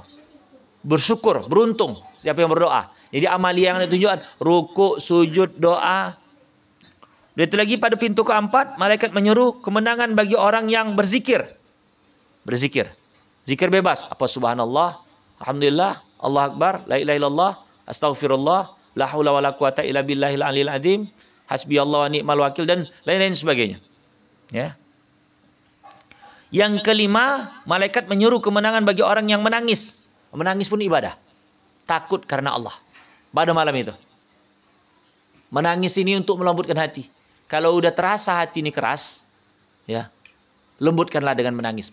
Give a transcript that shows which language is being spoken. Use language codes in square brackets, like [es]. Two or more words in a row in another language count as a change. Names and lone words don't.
[id] Bersyukur, beruntung siapa yang berdoa. Jadi amalia yang ditunjukkan, rukuk, sujud, doa. Dan itu lagi pada pintu keempat, malaikat menyeru kemenangan bagi orang yang berzikir. Berzikir. Zikir bebas. Apa [ar] سبحان الله، الحمد لله، الله أكبر، لا إله إلا الله، أستغفر الله، لا حول ولا قوة إلا بالله العلي العظيم، حسبي الله ونعم الوكيل, [id] dan lain-lain sebagainya. Ya. Yang kelima, malaikat menyuruh kemenangan bagi orang yang menangis. Menangis pun ibadah. Takut karena Allah. Pada malam itu. Menangis ini untuk melembutkan hati. Kalau udah terasa hati ini keras, ya, lembutkanlah dengan menangis.